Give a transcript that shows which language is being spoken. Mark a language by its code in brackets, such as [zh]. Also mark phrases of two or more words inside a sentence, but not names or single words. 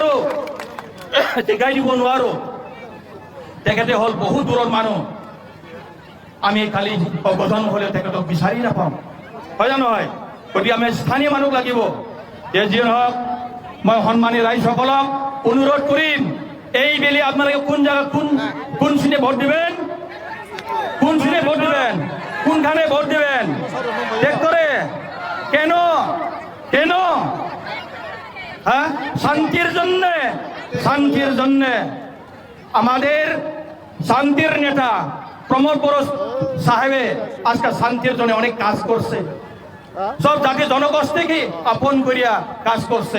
[as] নোৱাৰো তেখেতে হ'ল বহুত দূৰৰ মানুহ আমি খালি গঠন হ'লে তেখেতক বিচাৰি নাপাওঁ হয় জানো হয় গতিকে আমি স্থানীয় মানুহ লাগিব যে যি হওক মই সন্মানী ৰাইজসকলক অনুৰোধ কৰিম এই বেলে [bn] আপনারা কোন জায়গা কোন সিটে ভোট দিবেন, কোন সিটে ভোট দিবেন, কোনখানে ভোট দিবেন ঠিক করে। কেন কেন হ্যাঁ শান্তির জন্য আমাদের শান্তির নেতা প্রমোদ বড় সাহেবে আজকে শান্তির জন্য অনেক কাজ করছে, সব জাতি জনগোষ্ঠীকে আপন করিয়া কাজ করছে।